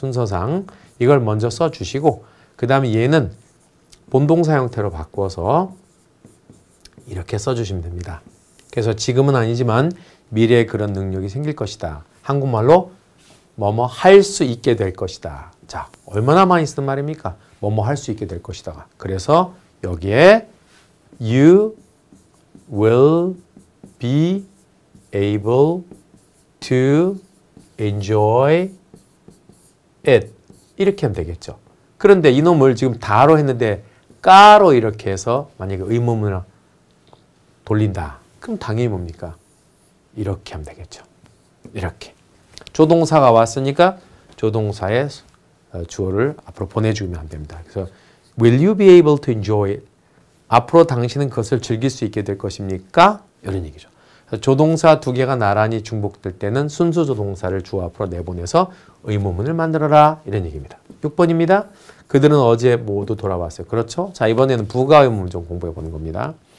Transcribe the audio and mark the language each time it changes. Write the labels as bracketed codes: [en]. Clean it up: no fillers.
[ko] 순서상 이걸 먼저 써주시고 그 다음에 얘는 본동사 형태로 바꿔서 이렇게 써주시면 됩니다. 그래서 지금은 아니지만 미래에 그런 능력이 생길 것이다. 한국말로 뭐뭐 할 수 있게 될 것이다. 자, 얼마나 많이 쓰는 말입니까? 뭐뭐 할 수 있게 될 것이다. 그래서 여기에 [en] You will be able to enjoy it. [ko] 이렇게 하면 되겠죠. 그런데 이놈을 지금 다로 했는데 까로 이렇게 해서 만약에 의문문을 돌린다. 그럼 당연히 뭡니까? 이렇게 하면 되겠죠. 이렇게. 조동사가 왔으니까 조동사의 주어를 앞으로 보내주면 안 됩니다. 그래서 [en] Will you be able to enjoy it? [ko] 앞으로 당신은 그것을 즐길 수 있게 될 것입니까? 이런 얘기죠. 조동사 두 개가 나란히 중복될 때는 순수 조동사를 주어 앞으로 내보내서 의문문을 만들어라. 이런 얘기입니다. 6번입니다. 그들은 어제 모두 돌아왔어요. 그렇죠? 자, 이번에는 부가 의문을 좀 공부해 보는 겁니다.